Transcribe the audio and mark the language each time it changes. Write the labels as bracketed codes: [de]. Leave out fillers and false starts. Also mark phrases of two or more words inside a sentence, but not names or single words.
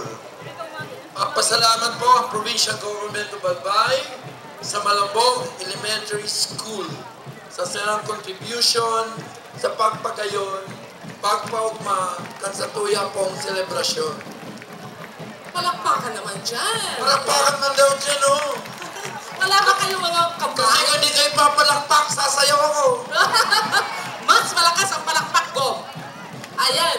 [bik] Pasalamat po ang Provincial Government of Albay sa Malabog Elementary School sa silang contribution sa pagpagayon, pagpaugma, kan sa tuya pong selebrasyon. [tl] Palakpakan naman dyan. [bik] Palakpakan man daw dyan, oh. [tl] Wala ba kayo mga Kasi kamay? kung hindi kayo papalakpak, sasayaw ako. Mas malakas ang palakpak ko. Ayan.